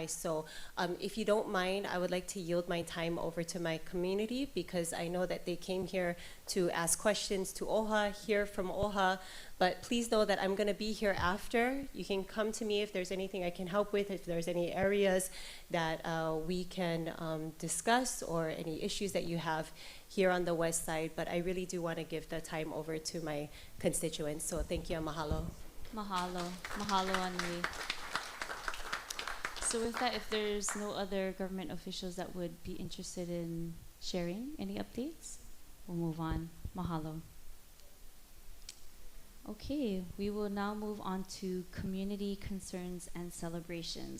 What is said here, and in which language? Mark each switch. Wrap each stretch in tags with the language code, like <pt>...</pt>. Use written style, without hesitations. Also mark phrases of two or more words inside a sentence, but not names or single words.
<en>So if you don't mind, I would like to yield my time over to my community because I know that they came here to ask questions to Oʻahu, hear from Oʻahu, but please know that I'm gonna be here after. You can come to me if there's anything I can help with, if there's any areas that we can discuss or any issues that you have here on the west side, but I really do wanna give the time over to my constituents. So thank you and mahalo. Mahalo. Mahalo, Anui. So with that, if there's no other government officials that would be interested in sharing any updates, we'll move on. Mahalo. Okay, we will now move on to community concerns and celebrations.</en>